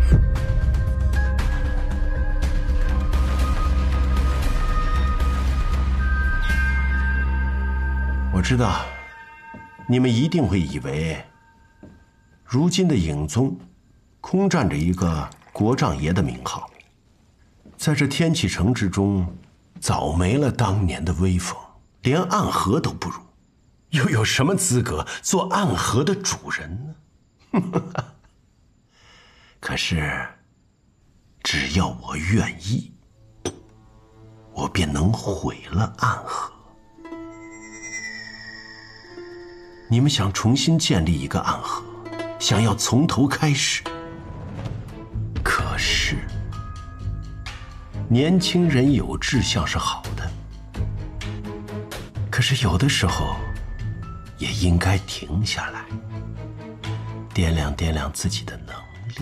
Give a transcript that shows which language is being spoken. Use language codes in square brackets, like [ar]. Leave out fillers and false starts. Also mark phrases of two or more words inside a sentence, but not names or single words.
[zh] 我知道，你們一定會以為，如今的尹宗空占着一個國丈爺的名號，在這天啟城之中，早沒了當年的威風，連暗河都不如，又有什麼資格做暗河的主人呢？可是，只要我願意，我便能毀了暗河。你們想重新建立一個暗河，想要從頭開始，可是年輕人有志向是好的，可是有的时候，也应该停下来，掂量掂量自己的能力。